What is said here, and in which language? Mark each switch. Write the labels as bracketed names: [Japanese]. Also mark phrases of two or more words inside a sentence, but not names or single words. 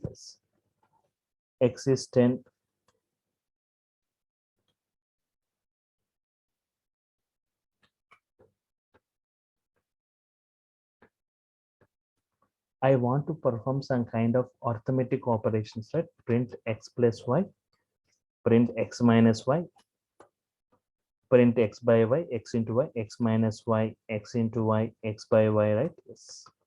[English] Yes. X is 10. I want to perform some kind of arithmetic operations, right? Print x plus y, print x minus y, print x by y, x into y, x minus y, x into y, x by y, right? Yes.